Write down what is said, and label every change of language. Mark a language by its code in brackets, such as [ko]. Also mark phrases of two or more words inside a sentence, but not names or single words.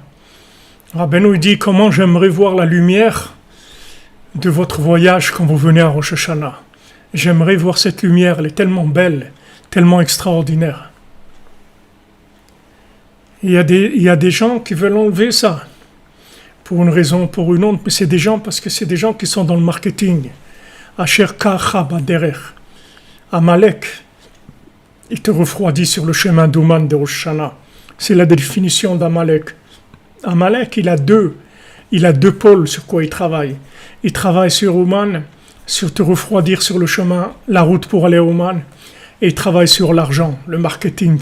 [fr] Rabbeinu dit comment j'aimerais voir la lumière de votre voyage quand vous venez à Rosh Hashanah. J'aimerais voir cette lumière, elle est tellement belle, tellement extraordinaire. Il y a des gens qui veulent enlever ça, pour une raison ou pour une autre, mais c'est des gens, parce que c'est des gens qui sont dans le marketing. [he] אשר קרך בדרך. [fr] Amalek, il te refroidit sur le chemin d'Ouman de Rosh Hashanah. C'est la définition d'Amalek. Amalek, il a deux il a deux pôles sur quoi il travaille. Il travaille sur Ouman, sur te refroidir sur le chemin, la route pour aller à Ouman, et il travaille sur l'argent, le marketing.